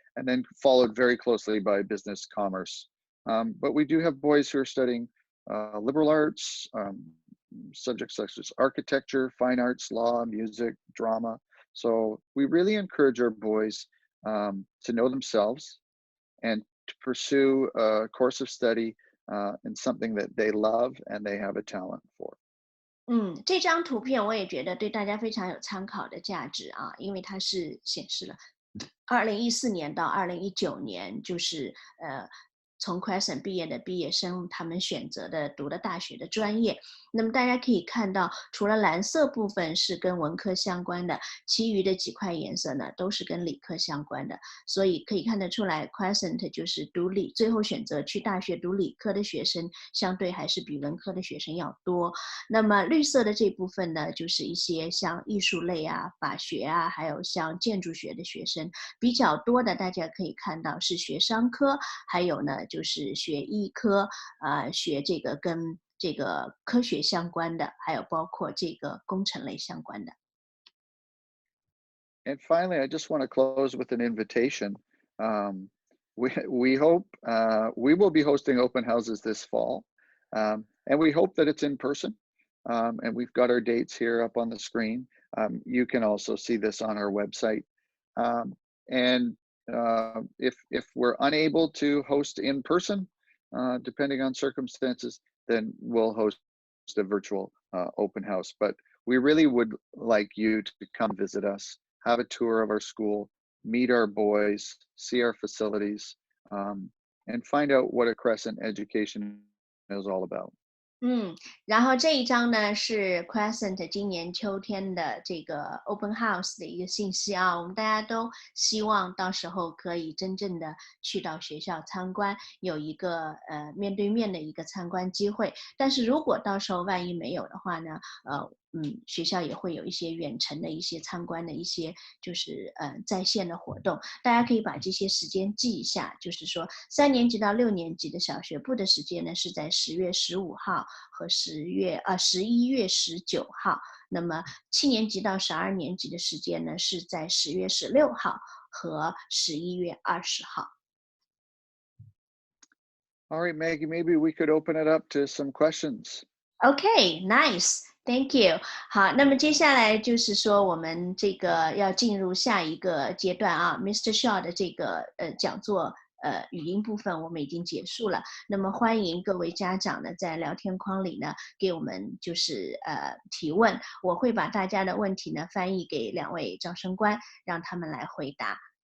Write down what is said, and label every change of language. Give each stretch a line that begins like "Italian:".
English: And then followed very closely by business commerce. But we do have boys who are studying liberal arts, subjects such as architecture, fine arts, law, music, drama. So we really encourage our boys to know themselves and to pursue a course of study in something that they love and they have a talent for.
Chinese: 这张图片我也觉得对大家非常有参考的价值啊，因为它是显示了2014年到2019年，就是从 Crescent 毕业的毕业生，他们选择的读的大学的专业。那么大家可以看到，除了蓝色部分是跟文科相关的，其余的几块颜色呢都是跟理科相关的。所以可以看得出来 ，Crescent 就是最后选择去大学读理科的学生，相对还是比文科的学生要多。那么绿色的这部分呢，就是一些像艺术类啊、法学啊，还有像建筑学的学生比较多的。大家可以看到是学商科，还有呢就是学医科，学这个跟这个科学相关的，还有包括这个工程类相关的。
English: And finally, I just want to close with an invitation. We hope we will be hosting open houses this fall, and we hope that it's in person. And we've got our dates here up on the screen. You can also see this on our website. And if we're unable to host in person, depending on circumstances, then we'll host a virtual open house. But we really would like you to come visit us, have a tour of our school, meet our boys, see our facilities, and find out what a Crescent education is all about.
Chinese: 然后这一张呢是 Crescent 今年秋天的这个 Open House 的一个信息啊，我们大家都希望到时候可以真正的去到学校参观，有一个面对面的一个参观机会。但是如果到时候万一没有的话呢，学校也会有一些远程的一些参观的一些就是在线的活动，大家可以把这些时间记一下，就是说3年级到6年级的小学部的时间呢是在10月15号和11月19号，那么7年级到12年级的时间呢是在10月16号和11月20号。
English: All right, Maggie, maybe we could open it up to some questions. Okay, nice. Thank you.
Chinese: 好，那么接下来就是说我们这个要进入下一个阶段啊 ，Mr. Shaw 的这个讲座语音部分我们已经结束了。那么欢迎各位家长呢在聊天框里呢给我们就是提问，我会把大家的问题呢翻译给2位招生官，让他们来回答。